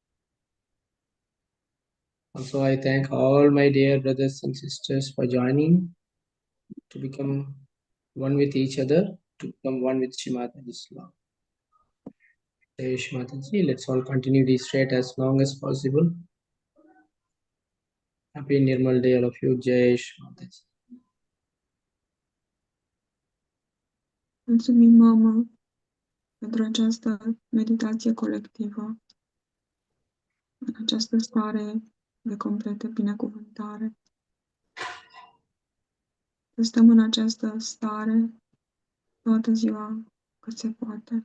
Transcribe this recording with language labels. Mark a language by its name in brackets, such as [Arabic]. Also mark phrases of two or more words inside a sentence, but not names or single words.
[English] Also, I thank all my dear brothers and sisters for joining to become one with each other, to become one with Shri Mataji's love. [Hindi] Jai Shri Mataji, [English] let's all continue this rate as long as possible. Happy Nirmal Day all of you. [Hindi] Jai Shri Mataji. [Romanian] Mulțumim, mamă, pentru această meditație colectivă, în această stare de completă binecuvântare. Să stăm în această stare toată ziua cât se poate.